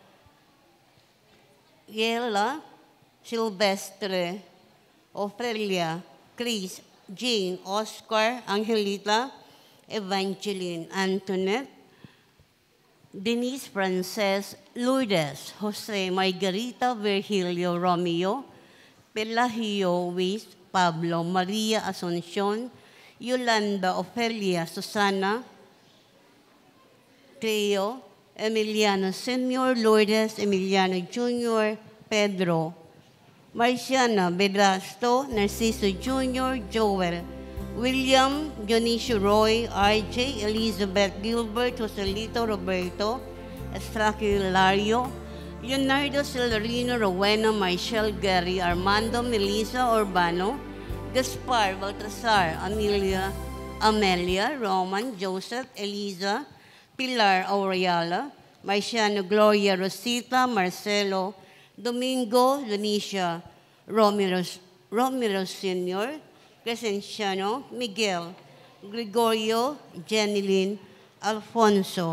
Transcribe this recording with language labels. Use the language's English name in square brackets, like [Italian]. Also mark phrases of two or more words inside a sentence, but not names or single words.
[Filipino] Yela Silvestre, Ofelia, Chris, Jane, Oscar, Angelita, Evangeline, Antoinette, Denise Frances Lourdes, Jose Margarita Virgilio Romeo, Pelagio Luis Pablo Maria Asuncion, Yolanda Ofelia Susana, Cleo, Emiliano Sr., Lourdes Emiliano Jr., Pedro, Marciana Vedasto, Narciso Jr., Joel, William Dionisio Roy, RJ, Elizabeth Gilbert, Joselito Roberto, Estraki Hilario, Leonardo Celerino, Rowena, Marshall Gary, Armando Melissa Urbano, Gaspar Baltasar, Amelia, Roman, Joseph, Eliza, Pilar Aureala, Marciano Gloria Rosita, Marcelo, Domingo, Lunisha, Romero Sr., Crescenciano, Miguel, Gregorio, Jenilyn, Alfonso.